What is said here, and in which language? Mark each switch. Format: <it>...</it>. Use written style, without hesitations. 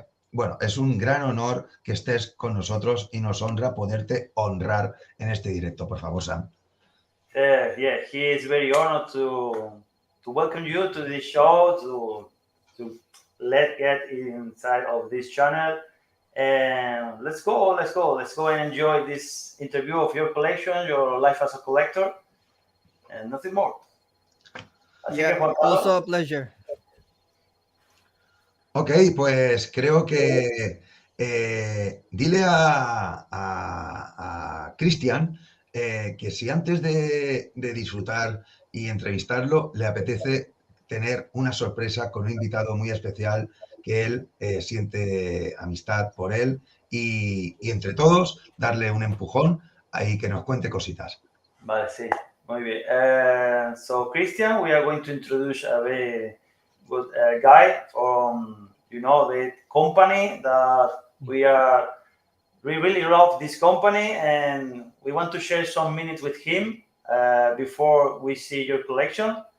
<es>Bueno, es un gran honor que estés con nosotros y nos honra poderte honrar en este directo. Por favor, Sam.</es> <en>Yeah, he is very honored to welcome you to this show, to let get inside of this channel. And let's go and enjoy this interview of your collection, your life as a collector, and nothing more.</en> <es>Así que, Juan Carlos,</es> <en>Also a pleasure.</en> <es>Ok, pues creo que dile a Cristian que si antes de disfrutar y entrevistarlo le apetece tener una sorpresa con un invitado muy especial, que él siente amistad por él y entre todos darle un empujón y que nos cuente cositas. vale, sí, muy bien.</es> <en>So, Christian, we are going to introduce a very good guy from, the company that we really love this company, and we want to share some minutes with him before we see your collection.</en>